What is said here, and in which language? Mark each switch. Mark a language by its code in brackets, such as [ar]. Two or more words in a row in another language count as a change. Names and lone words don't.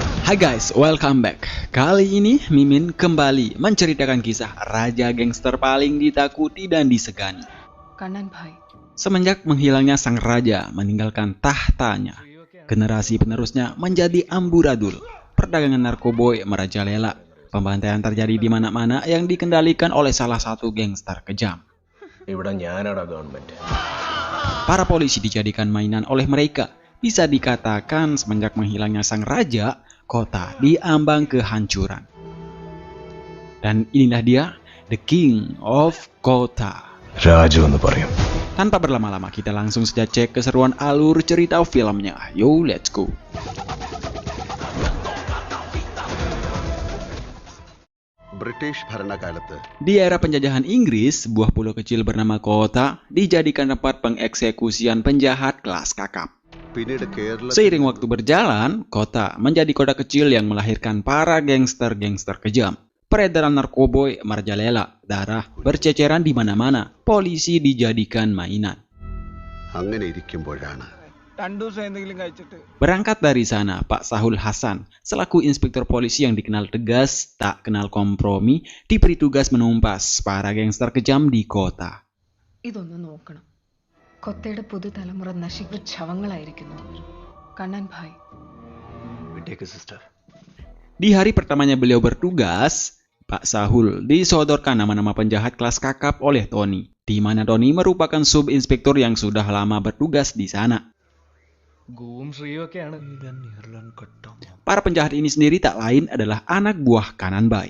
[en] Hai guys, welcome back. [id] Kali ini Mimin kembali menceritakan kisah raja gangster paling ditakuti dan disegani. Kanan Bhai. Semenjak menghilangnya sang raja meninggalkan tahtanya, generasi penerusnya menjadi amburadul. Perdagangan narkoboy merajalela. Pembantaian terjadi di mana-mana yang dikendalikan oleh salah satu gangster kejam. Para polisi dijadikan mainan oleh mereka. Bisa dikatakan semenjak menghilangnya sang raja, kota diambang kehancuran. Dan inilah dia, The King of Kota. [ml] Raju എന്ന് പറയും. [id] Tanpa berlama-lama kita langsung saja cek keseruan alur cerita filmnya. [en] Yo, let's go. [ml] ബ്രിട്ടീഷ് ഭരണകാലത്ത് [id] Di era penjajahan Inggris, sebuah pulau kecil bernama Kota dijadikan tempat pengeksekusian penjahat kelas kakap. [ml] പിന്നീട് കേരള [id] Seiring waktu berjalan, Kota menjadi kota kecil yang melahirkan para gangster-gangster kejam. Peredaran narkoboy merajalela, darah berceceran di mana-mana, polisi dijadikan mainan. [ml] അങ്ങനെ ഇരിക്കുമ്പോഴാണ് [id] Berangkat dari sana, Pak Sahul Hasan, selaku inspektur polisi yang dikenal tegas, tak kenal kompromi, diberi tugas menumpas para gangster kejam di kota. [ml] ഇതൊന്ന് നോക്കണം. കൊത്തയുടെ പുതുതലമുറ നശിക്കുന്ന ശവങ്ങളായിരിക്കുന്നു. കണ്ണൻ ഭായ്. [id] Di hari pertamanya beliau bertugas, Pak Sahul disodorkan nama-nama penjahat kelas kakap oleh Tony, di mana Tony merupakan sub-inspektur yang sudah lama bertugas di sana. Para penjahat ini sendiri tak lain adalah anak buah Kanan Bai.